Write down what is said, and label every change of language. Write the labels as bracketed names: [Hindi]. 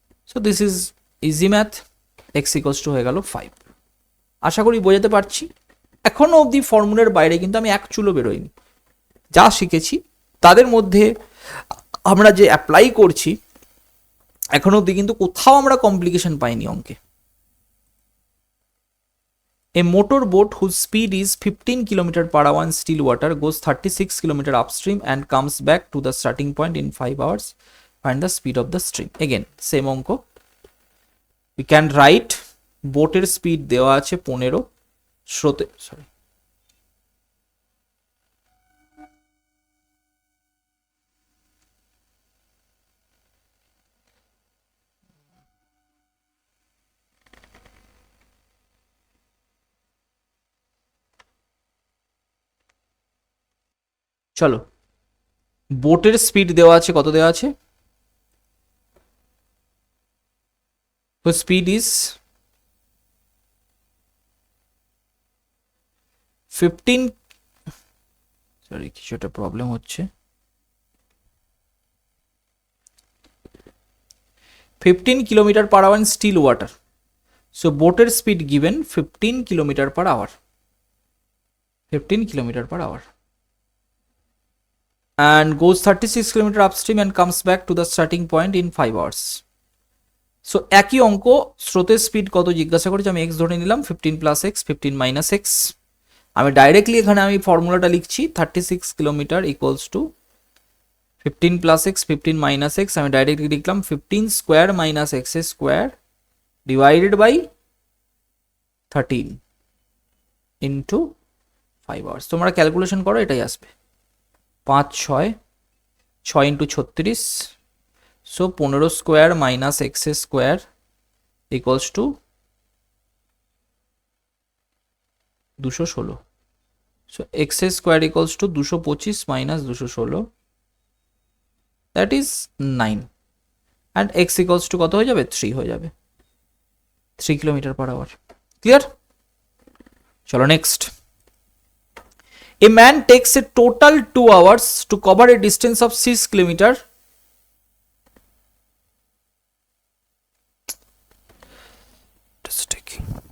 [English] so this is easy math, x equals to [Bangla] হয়ে গেল [English] 5। [Bangla] আশা করি বোঝাতে পারছি। এখনো অবধি ফর্মুলার বাইরে কিন্তু আমি এক চুলো বেরোইনি, যা শিখেছি তাদের মধ্যে আমরা যে অ্যাপ্লাই করছি এখনো অবধি কিন্তু কোথাও আমরা কমপ্লিকেশন পাইনি অঙ্কে। [English] A motorboat whose speed is 15 km/h in still water goes 36 km upstream and comes back to the starting point in 5 hours. Find the speed of the stream. Again, same অঙ্ক। We can write [Bangla] বোটের speed দেওয়া আছে 15, স্রোতে চলো, বোটের speed দেওয়া আছে, কত দেওয়া আছে? [English] speed is 15, sorry [Bangla] কিছু একটা প্রবলেম হচ্ছে, [English] 15 km/h in still water. So boater speed given 15 km/h, 15 km/h, and goes 36 km upstream and comes back to the starting point in 5 hours. [Bangla] So একই অঙ্ক, স্রোতের স্পিড কত জিজ্ঞাসা করেছে, আমি x ধরে নিলাম, 15 + x 15 - x। আমি ডাইরেক্টলি এখানে আমি ফর্মুলাটা লিখছি, 36 kilometre equals to 15 + x 15 - x, আমি ডাইরেক্টলি লিখলাম 15 square minus x square divided by 13 into 5 hours. তোমরা ক্যালকুলেশন করো, এটাই আসবে 5 6 6 into 36, so 15 square minus x square equals to 216। So x square equals to 225 minus 216, that is 9, and x equals to কত হয়ে যাবে, 3 হয়ে যাবে, 3 km/h। ক্লিয়ার? চলো next. [English] A man takes a total 2 hours to cover a distance of 6 km. Just taking.